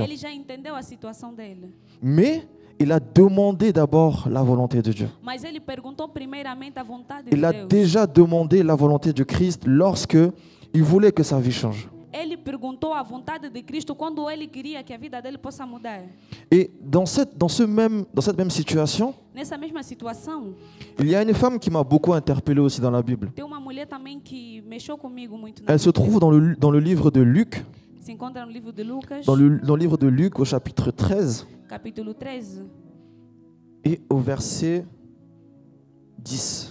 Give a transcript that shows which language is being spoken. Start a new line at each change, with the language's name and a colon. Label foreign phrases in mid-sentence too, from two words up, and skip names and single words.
Portuguese: Ele já entendeu a situação dele.
French: Mais il a demandé d'abord la volonté de Dieu.
Portuguese: Mas ele perguntou primeiramente a vontade
French: Il
Portuguese: de
French: a
Portuguese: Deus.
French: déjà demandé la volonté de Christ lorsque il voulait que sa vie change.
Portuguese: Ele perguntou a vontade de Cristo quando ele queria que a vida dele possa mudar.
French: Et dans cette même situation,
Portuguese: Nessa mesma situação,
French: il y a une femme qui m'a beaucoup interpellé aussi dans la Bible.
Portuguese: tem uma mulher também que mexeu comigo muito na
French: Elle se
Portuguese: Bíblia.
French: trouve dans le livre de Luc,
Portuguese: Se encontra no livro de Lucas,
French: dans le livre de Luc au chapitre 13
Portuguese: capítulo 13
French: et au verset 10.